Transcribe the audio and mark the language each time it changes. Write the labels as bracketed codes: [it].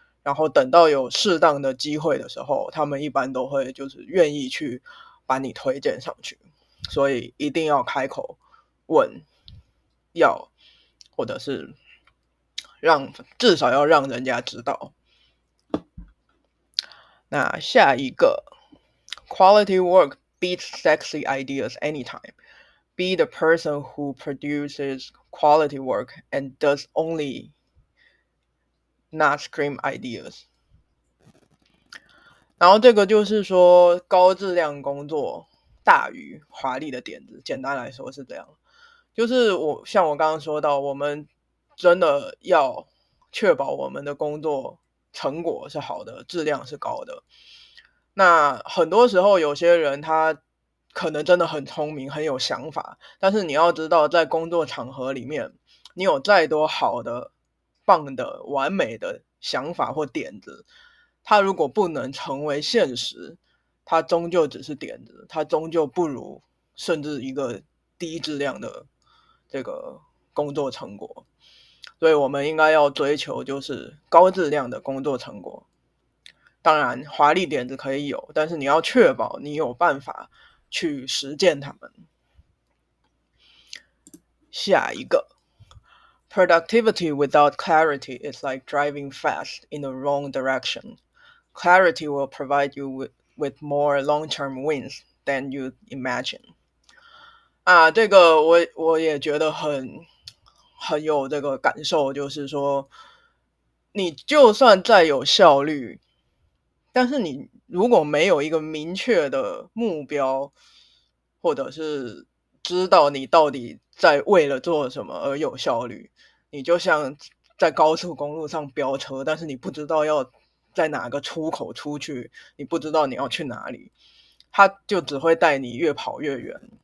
[zh] 然后等到有适当的机会的时候，他们一般都会就是愿意去把你推荐上去。所以一定要开口问，要，或者是至少要让人家知道。那下一个 [en] quality work beats sexy ideas anytime. Be the person who produces quality work and does only not scream ideas. [zh] 然后这个就是说高质量工作大于华丽的点子，简单来说是这样。就是像我刚刚说到，我们真的要确保我们的工作成果是好的，质量是高的。那很多时候有些人他可能真的很聪明，很有想法，但是你要知道，在工作场合里面，你有再多好的、棒的、完美的想法或点子，它如果不能成为现实，它终究只是点子，它终究不如甚至一个低质量的这个工作成果。所以我们应该要追求就是高质量的工作成果。当然，华丽点子可以有，但是你要确保你有办法去实践它们。下一个 [en] ，Productivity without clarity is like driving fast in the wrong direction. Clarity will provide you with more long-term wins than you imagine. [zh] 这个我也觉得很有这个感受，就是说，你就算再有效率，但是你如果没有一个明确的目标，或者是知道你到底在为了做什么而有效率，你就像在高速公路上飙车，但是你不知道要在哪个出口出去，你不知道你要去哪里，它就只会带你越跑越远。